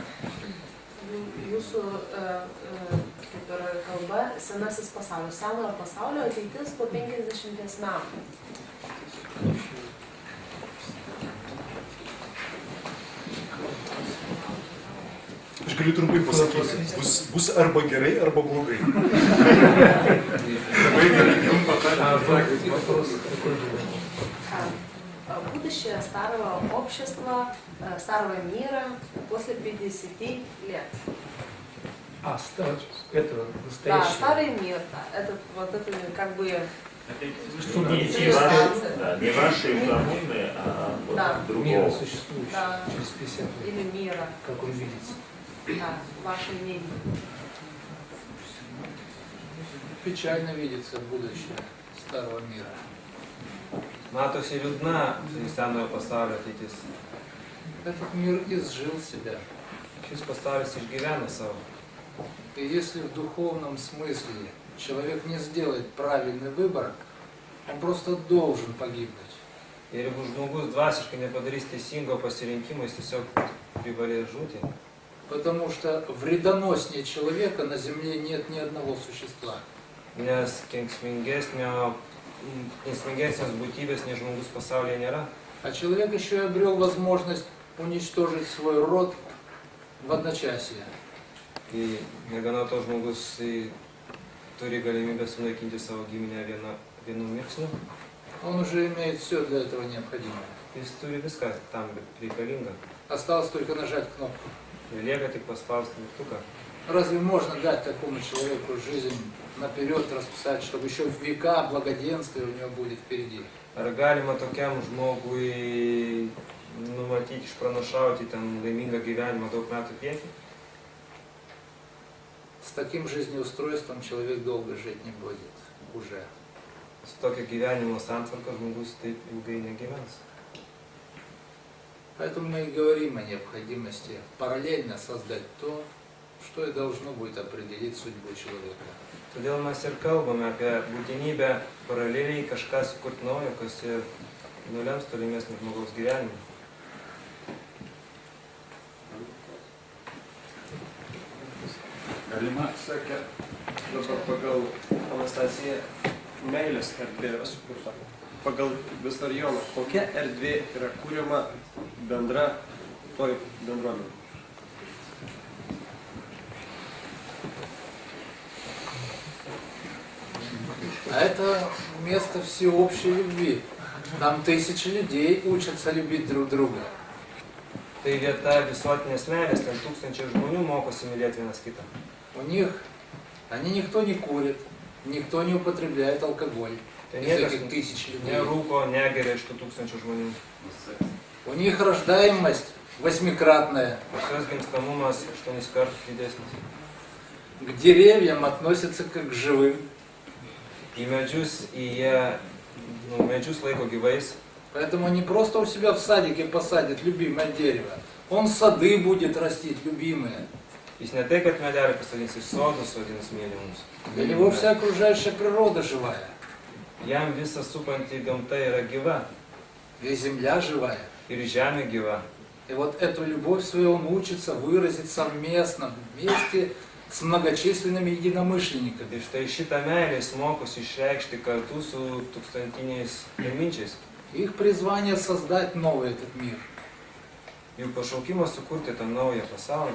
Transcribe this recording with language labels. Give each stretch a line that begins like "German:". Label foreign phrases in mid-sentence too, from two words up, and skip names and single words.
Lithuanian: Jūsų kaip ir kalba, senasis pasaulis, senojo pasaulio ateitis po 50 metų. Aš galiu trumpai pasakyti, bus arba gerai, arba blogai.
Russian: Будущее старого общества, старого мира после 50 лет. Это Да, настоящее. старый мир, да. Это вот это как бы Не ваши управленные, а Да. Мира другого. существующего Да. через 50 лет. или мира, Как он видится. да, ваше мнение. Печально видится будущее старого мира.
Lithuanian: matosi liūdna senojo pasaulio ateitis.
Russian: Этот мир изжил себя.
Lithuanian: Šis pasaulis išgyvena savo.
Russian: И если в духовном смысле человек не сделает правильный выбор, он просто должен погибнуть.
Lithuanian: Ir jeigu žmogus dvasiškai nepadarys teisingo pasirinkimo, jis tiesiog privalės žūti.
Russian: Потому что вредоноснее человека на земле нет ни одного существа.
Lithuanian: Nes kenksmingesnės būtybės nei žmogus pasaulyje nėra.
Russian: А человек еще и обрел возможность уничтожить свой род в одночасье.
Lithuanian: Tai negana to žmogus turi galimybę sunaikinti savo giminę vienu mirksniu.
Russian: Он уже имеет все для этого необходимое.
Lithuanian: Jis turi viską tam reikalinga.
Russian: Осталось только нажать кнопку.
Lithuanian: Ir lieka tik paspausti mygtuką.
Russian: Разве можно дать такому человеку жизнь наперед расписать, чтобы еще в века благоденствия у него будет впереди?
Lithuanian: Ar galima tokiam žmogui numatyti, išpranašauti ten laimingą gyvenimą daug metų priekį?
Russian: С таким жизнеустройством человек долго жить не будет уже.
Lithuanian: Su tokia gyvenimo santvarka žmogus taip ilgai negyvens.
Russian: Поэтому мы и говорим о необходимости параллельно создать то, что и должно будет определить судьбу человека.
Lithuanian: Todėl mes ir kalbame apie būtinybę paraleliai kažką sukurti naujo, kas ir nulems tolimesnį žmogaus gyvenimą. Galima, sakė, dabar pagal Anastasiją meilės erdvė yra sukurta. Pagal Vissarioną, kokia erdvė yra kūriama bendra toj bendruomenė?
Russian: А это место всеобщей любви. Там тысячи людей учатся любить друг друга.
Lithuanian: Tai vieta visuotinės meilės, ten tūkstančiai žmonių mokosi mylėti vienas kitą.
Russian: У них, никто не курит, никто не употребляет алкоголь.
Lithuanian: Tai
Russian: Из
Lithuanian: niekas
Russian: этих тысяч людей.
Lithuanian: nerūko, negeria iš tų tūkstančių žmonių.
Russian: У них рождаемость 8-кратная.
Lithuanian: Pas juos gimstamumas 8 kartų didesnis.
Russian: К деревьям относятся как к живым.
Lithuanian: Į medžius, medžius laiko gyvais.
Russian: Поэтому они просто у себя в садике посадят любимое дерево. Он сады будет растить, любимые.
Lithuanian: Jis ne tai, kad medelį pasodins iš sodų, sodins mylimus.
Russian: Для него вся окружающая природа живая.
Lithuanian: Jam visa supanti gamta yra gyva.
Russian: И земля живая.
Lithuanian: Ir žemė gyva.
Russian: И вот эту любовь свою он учится выразить совместно, вместе с многочисленными единомышленниками.
Lithuanian: Ir štai šitą meilę jis mokosi išreikšti kartu su tūkstantiniais minčiais.
Russian: Их призвание создать новый этот мир,
Lithuanian: Jų pašaukimas sukurti tą naują pasaulį,